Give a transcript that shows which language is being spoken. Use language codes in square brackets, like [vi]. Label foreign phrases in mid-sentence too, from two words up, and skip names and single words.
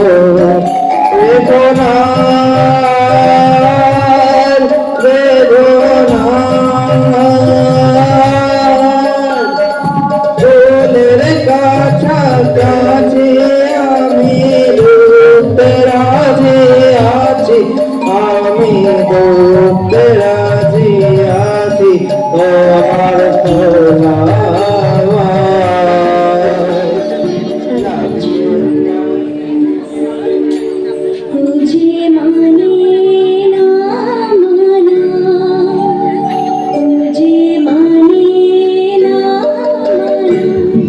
[bn] বেদনার বেদনার ফুলের কাছাকাছি আমি ডুবতে রাজি আছি আমি ডুবতে রাজি আছি তোমার তোলা [hi] तुझे माने ना माना तुझे माने ना माना